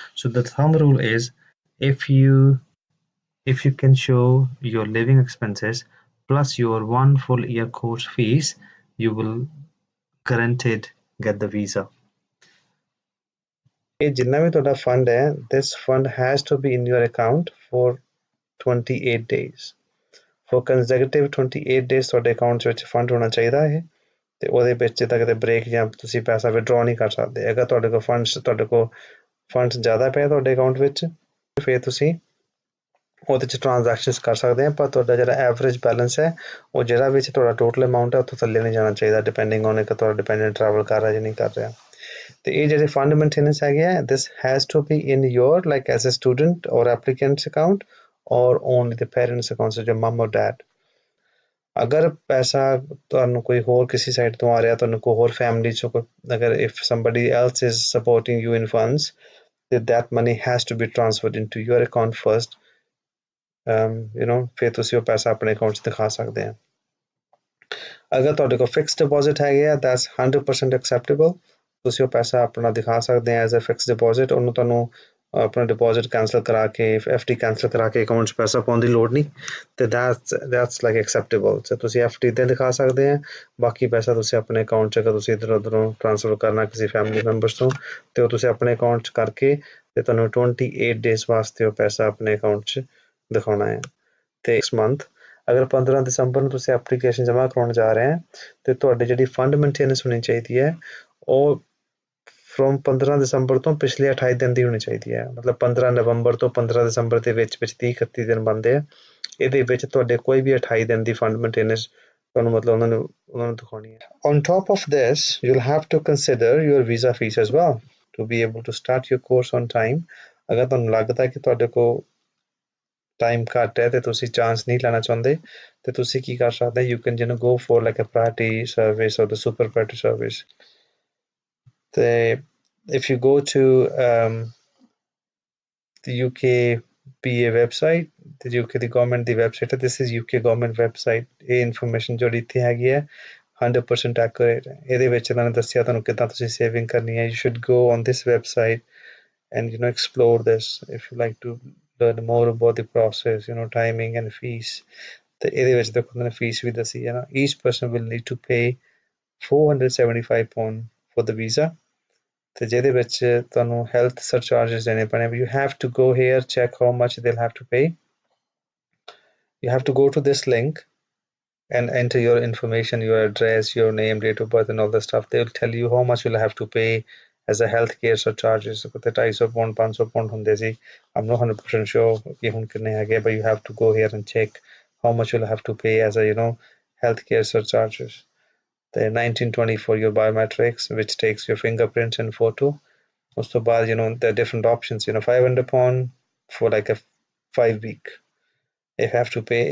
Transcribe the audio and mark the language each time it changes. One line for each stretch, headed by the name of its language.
English: So the thumb rule is, if you can show your living expenses plus your 1 full year course fees, you will guaranteed get the visa.
Punjabi: ਇਹ ਜਿੰਨਾ ਵੀ ਤੁਹਾਡਾ fund ਹੈ,
English: this fund has to be in your account for 28 days. For consecutive 28 days
Punjabi: ਤੁਹਾਡੇ account ਵਿੱਚ fund ਹੋਣਾ ਚਾਹੀਦਾ ਹੈ, ਤੇ ਉਹਦੇ ਵਿੱਚ ਜਿੱਦਾਂ ਕਿਤੇ ਬ੍ਰੇਕ ਜਾਂ ਤੁਸੀਂ ਪੈਸਾ ਵਿਡਰਾਅ ਨਹੀਂ ਕਰ ਸਕਦੇ। ਅਗਰ ਤੁਹਾਡੇ ਕੋਲ ਫੰਡਸ ਜ਼ਿਆਦਾ ਪਏ ਤੁਹਾਡੇ ਅਕਾਊਂਟ ਵਿੱਚ, ਫਿਰ ਤੁਸੀਂ ਉਹਦੇ 'ਚ ਟ੍ਰਾਂਜੈਕਸ਼ਨਸ ਕਰ ਸਕਦੇ ਆ, ਪਰ ਤੁਹਾਡਾ ਜਿਹੜਾ ਐਵਰੇਜ ਬੈਲੈਂਸ ਹੈ ਉਹ ਜਿਹੜਾ ਵਿੱਚ ਤੁਹਾਡਾ ਟੋਟਲ ਅਮਾਊਂਟ ਹੈ ਉੱਥੋਂ ਥੱਲੇ ਨਹੀਂ ਜਾਣਾ ਚਾਹੀਦਾ, ਡਿਪੈਂਡਿੰਗ ਔਨ ਇੱਕ ਤੁਹਾਡਾ ਡਿਪੈਂਡੈਂਟ ਟਰੈਵਲ ਕਰ ਰਿਹਾ ਜਾਂ ਨਹੀਂ ਕਰ ਰਿਹਾ। ਤੇ ਇਹ ਜਿਹੜੇ ਫੰਡ ਮੇਨਟੇਨੈਂਸ ਹੈਗੇ ਆ,
English: this has to be in your like as a student or applicant's account or only the parents account, so your mom or dad।
Punjabi: ਅਗਰ ਪੈਸਾ ਤੁਹਾਨੂੰ ਕੋਈ ਹੋਰ ਕਿਸੇ ਸਾਈਡ ਤੋਂ ਆ ਰਿਹਾ, ਤੁਹਾਨੂੰ ਕੋਈ ਹੋਰ ਫੈਮਿਲੀ ਚੋਂ ਕੋਈ, ਅਗਰ
English: if somebody else is supporting you in funds, that money has to be transferred into your account first।
Punjabi: ਫਿਰ ਤੁਸੀਂ ਉਹ ਪੈਸਾ ਆਪਣੇ ਅਕਾਊਂਟ 'ਚ ਦਿਖਾ ਸਕਦੇ ਆ। ਅਗਰ ਤੁਹਾਡੇ ਕੋਲ ਫਿਕਸ ਡਿਪੋਜ਼ਿਟ ਹੈਗੇ ਆ,
English: that's 100% acceptable।
Punjabi: ਤੁਸੀਂ ਉਹ ਪੈਸਾ ਆਪਣਾ ਦਿਖਾ ਸਕਦੇ ਆ ਐਜ਼ ਅ ਫਿਕਸ ਡਿਪੋਜ਼ਿਟ। ਉਹਨੂੰ ਤੁਹਾਨੂੰ ਆਪਣਾ ਡਿਪੋਜ਼ਿਟ ਕੈਂਸਲ ਕਰਾ ਕੇ, FD ਕੈਂਸਲ ਕਰਾ ਕੇ ਅਕਾਊਂਟ 'ਚ ਪੈਸਾ ਪਾਉਣ ਦੀ ਲੋੜ ਨਹੀਂ, ਤੇ
English: that's like acceptable।
Punjabi: ਤੇ ਤੁਸੀਂ FD ਤੇ ਦਿਖਾ ਸਕਦੇ ਆ, ਬਾਕੀ ਪੈਸਾ ਤੁਸੀਂ ਆਪਣੇ ਅਕਾਊਂਟ 'ਚ, ਅਗਰ ਤੁਸੀਂ ਇੱਧਰੋਂ ਉੱਧਰੋਂ ਟ੍ਰਾਂਸਫਰ ਕਰਨਾ ਕਿਸੇ ਫੈਮਿਲੀ ਮੈਂਬਰਸ ਤੋਂ, ਤੇ ਉਹ ਤੁਸੀਂ ਆਪਣੇ ਅਕਾਊਂਟ 'ਚ ਕਰਕੇ ਤੇ ਤੁਹਾਨੂੰ 28 ਡੇਜ਼ ਵਾਸਤੇ ਉਹ ਪੈਸਾ ਆਪਣੇ ਅਕਾਊਂਟ 'ਚ ਦਿਖਾਉਣਾ ਹੈ। ਤੇ ਨੈਕਸਟ ਮੰਥ ਅਗਰ 15 ਦਸੰਬਰ ਨੂੰ ਤੁਸੀਂ ਐਪਲੀਕੇਸ਼ਨ ਜਮ੍ਹਾਂ ਕਰਾਉਣ ਜਾ ਰਹੇ ਆ, ਤੇ ਤੁਹਾਡੀ ਜਿਹੜੀ ਫੰਡ ਮੇਨਟੇਨੈਂਸ ਹੋਣੀ ਚਾਹੀਦੀ ਹੈ ਉਹ ਫਰੋਮ 15 ਦਸੰਬਰ ਤੋਂ ਪਿਛਲੇ 28 ਦਿਨ ਦੀ ਹੋਣੀ ਚਾਹੀਦੀ ਹੈ। ਮਤਲਬ 15 ਨਵੰਬਰ ਤੋਂ 15 ਦਸੰਬਰ ਦੇ ਵਿੱਚ 30-31 ਦਿਨ ਬਣਦੇ ਆ। ਇਹਦੇ ਵਿੱਚ ਤੁਹਾਡੇ ਕੋਈ ਵੀ 28 ਦਿਨ ਦੀ ਫੰਡ ਮੇਨਟੇਨੈਂਸ ਤੁਹਾਨੂੰ ਮਤਲਬ ਉਹਨਾਂ ਨੂੰ ਦਿਖਾਉਣੀ ਹੈ।
English: On top of this, you'll have to consider your visa fees as well to be able to start your course on time।
Punjabi: ਅਗਰ ਤੁਹਾਨੂੰ ਲੱਗਦਾ ਕਿ ਤੁਹਾਡੇ ਕੋਲ ਟਾਈਮ ਘੱਟ ਹੈ ਤੇ ਤੁਸੀਂ ਚਾਂਸ ਨਹੀਂ ਲੈਣਾ ਚਾਹੁੰਦੇ, ਤੇ ਤੁਸੀਂ ਕੀ ਕਰ ਸਕਦੇ,
English: you can go for like a priority service
Punjabi: ਔਰ ਦ ਸੁਪਰ ਪ੍ਰਾਇਰਟੀ ਸਰਵਿਸ। ਤੇ
English: if you go to the UK PA website,
Punjabi: ਤੇ UK ਦੀ ਗਵਰਨਮੈਂਟ ਦੀ ਵੈਬਸਾਈਟ ਹੈ,
English: this is
Punjabi: UK government website. ਇਹ ਇਨਫੋਰਮੇਸ਼ਨ ਜਿਹੜੀ ਇੱਥੇ ਹੈਗੀ ਹੈ 100% ਐਕੂਰੇਟ ਹੈ। ਇਹਦੇ ਵਿੱਚ ਇਹਨਾਂ ਨੇ ਦੱਸਿਆ ਤੁਹਾਨੂੰ ਕਿੱਦਾਂ ਤੁਸੀਂ ਸੇਵਿੰਗ ਕਰਨੀ ਹੈ।
English: You should go on this website and explore this if you like to learn more about the process, timing and fees।
Punjabi: ਤੇ ਇਹਦੇ ਵਿੱਚ ਦੇਖੋ ਉਹਨਾਂ ਨੇ ਫੀਸ ਵੀ ਦੱਸੀ ਹੈ ਨਾ,
English: each person will need to pay £475 for the visa।
Punjabi: ਤੇ ਜਿਹਦੇ ਵਿੱਚ ਤੁਹਾਨੂੰ ਹੈਲਥ ਸਰਚਾਰਜਸ ਦੇਣੇ ਪੈਣੇ।
English: You have to go here, check how much they'll have to pay। You have to go to this link and enter your information, your address, your name, date of birth and all the stuff। They'll tell you how much you'll have to pay as a healthcare surcharges।
Punjabi: ਤੇ 250 pound 500 pound ਹੁੰਦੇ ਸੀ।
English: I'm not 100% sure
Punjabi: ਕਿ ਹੁਣ ਕਿੰਨੇ ਹੈਗੇ,
English: but you have to go here and check how much you'll have to pay as a healthcare surcharges। the 1920 for your biometrics, which takes your fingerprints and photo।
Punjabi: ਉਸ ਤੋਂ ਬਾਅਦ
English: there are different options, £500 for like a 5 week if you have to pay।